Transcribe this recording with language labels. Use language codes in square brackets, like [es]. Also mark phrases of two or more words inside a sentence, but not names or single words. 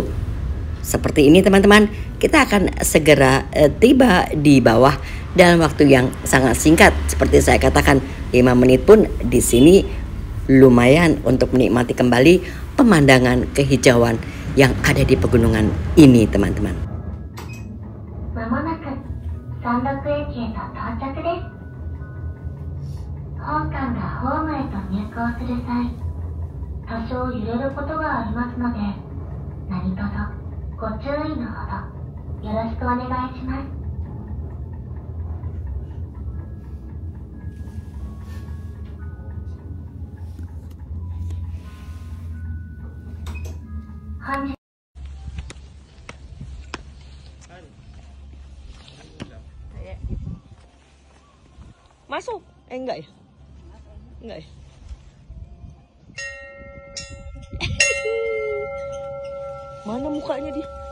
[id] Seperti ini teman-teman, kita akan segera tiba di bawah dalam waktu yang sangat singkat. Seperti saya katakan, 5 menit pun di sini lumayan untuk menikmati kembali pemandangan kehijauan yang ada di pegunungan ini teman-teman. [ja] まもなく山麓駅へと到着です。本館がホームへと入港する際、多少揺れることがありますので、何卒ご注意のほどよろしくお願いします。本日 [id] Masuk? Enggak ya? Enggak ya? Mana mukanya dia?